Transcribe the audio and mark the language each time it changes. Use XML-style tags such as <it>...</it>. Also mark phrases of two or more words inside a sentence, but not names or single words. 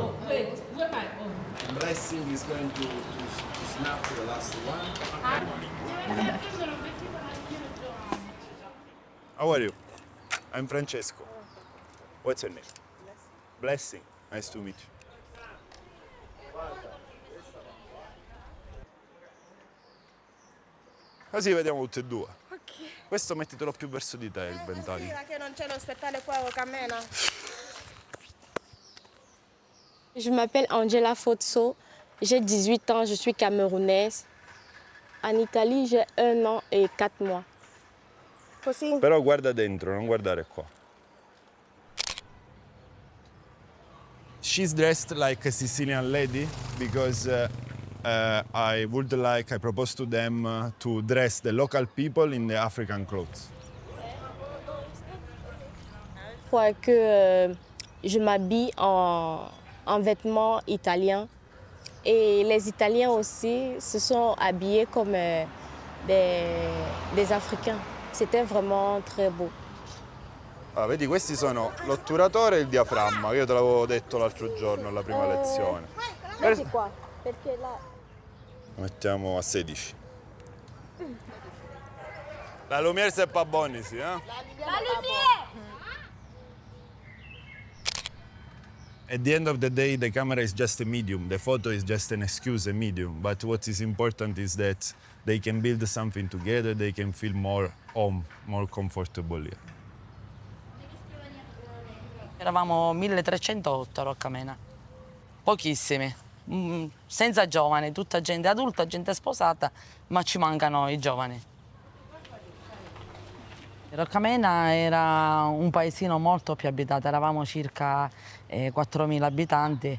<en>No, wait, where my own? Blessing is going to snap the last one. How are you? I'm Francesco. What's your name? Blessing. Nice to meet you.</en> <it>Così vediamo tutte e due. Ok. Questo mettitelo più verso di te, il ventaglio. Che non c'è lo spettale qua a Roccamena.</it> <fr>Je m'appelle Angela Fotso, j'ai 18 ans, je suis camerounaise. En Italie, j'ai 1 an et 4 mois.</fr> <it>Così? Però guarda dentro, non guardare qua.</it> <en>She's dressed like a Sicilian lady because I propose to them to dress the local people in the African clothes.</en> <fr>Pour que je m'habille en vêtements italiens. Et les Italiens aussi se sont habillés comme des Africains. C'était vraiment très beau.</fr> <it>Ah, vedi, questi sono l'otturatore e il diaframma, io te l'avevo detto l'altro giorno alla prima lezione. Metti qua, perché là... Lo mettiamo a 16.</it> <fr>La lumière c'est pas bonne ici, eh? La lumière!</fr> <en>At the end of the day, the camera is just a medium. The photo is just an excuse, a medium. But what is important is that they can build something together, they can feel more home, more comfortable here.</en> <it>Eravamo 1308 a Roccamena, pochissimi, senza giovani, tutta gente adulta, gente sposata, ma ci mancano i giovani. Roccamena era un paesino molto più abitato, eravamo circa 4.000 abitanti.</it>